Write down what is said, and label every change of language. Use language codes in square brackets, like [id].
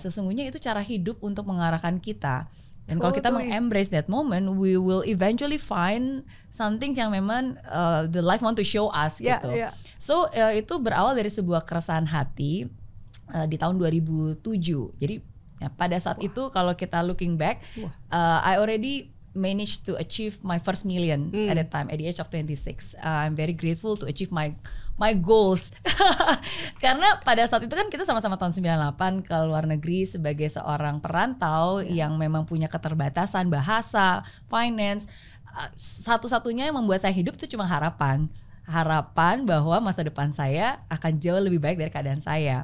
[id] Sesungguhnya itu cara hidup untuk mengarahkan kita. Dan kalau kita [en] embrace that moment, we will eventually find something [id] yang memang [en] the life want to show us [id] gitu. So itu berawal dari sebuah keresahan hati di tahun 2007. Jadi pada saat itu kalau kita [en] looking back, I already managed to achieve my first million at that time at the age of 26. I'm very grateful to achieve my goals. [id] Karena pada saat itu kan kita sama-sama tahun 98 ke luar negeri sebagai seorang perantau yang memang punya keterbatasan bahasa, finance. Satu-satunya yang membuat saya hidup itu cuma harapan bahwa masa depan saya akan jauh lebih baik dari keadaan saya.